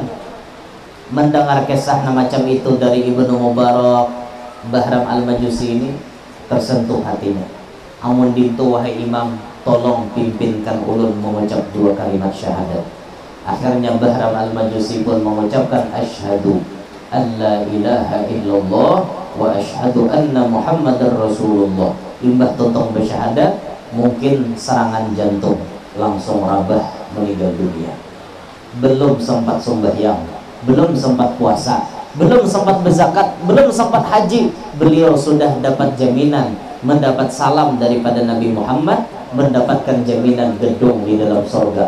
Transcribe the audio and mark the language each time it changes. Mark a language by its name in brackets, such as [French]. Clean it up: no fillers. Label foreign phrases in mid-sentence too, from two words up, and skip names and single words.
[Banjar] Mendengar kisah macam itu dari Ibnu Mubarak, Bahram Al-Majusi ini tersentuh hatinya. Amun dintu wahai imam, tolong pimpinkan ulun mengucap 2 kalimat syahadat. Akhirnya Bahram Al-Majusi pun mengucapkan [Arabic] أشهد أن لا إله إلا الله وأشهد أن محمدا رسول الله. [Banjar] Imbah tuntung bersyahadat, mungkin serangan jantung, langsung rabah meninggal dunia. Belum sempat sembahyang, belum sempat puasa, belum sempat berzakat, belum sempat haji, beliau sudah dapat jaminan mendapat salam daripada Nabi Muhammad, mendapatkan jaminan gedung di dalam surga.